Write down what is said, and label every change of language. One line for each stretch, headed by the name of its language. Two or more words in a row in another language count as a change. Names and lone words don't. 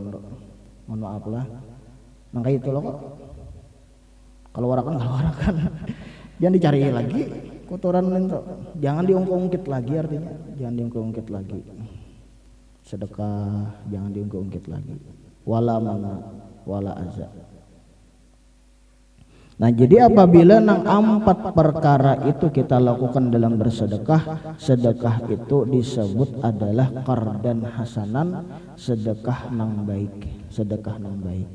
Banjar: Mohon maaf lah. Nang kaya itu loh kok. Kalau warakan jangan dicari lagi kotoran itu. Jangan diungkit lagi, artinya jangan diungkit lagi. Sedekah jangan diungkit lagi. Wala mana wala aza. Nah, jadi apabila nang 4 perkara itu kita lakukan dalam bersedekah, sedekah itu disebut adalah
Arabic: qardan hasanan,
Banjar: sedekah nang baik, sedekah nang baik.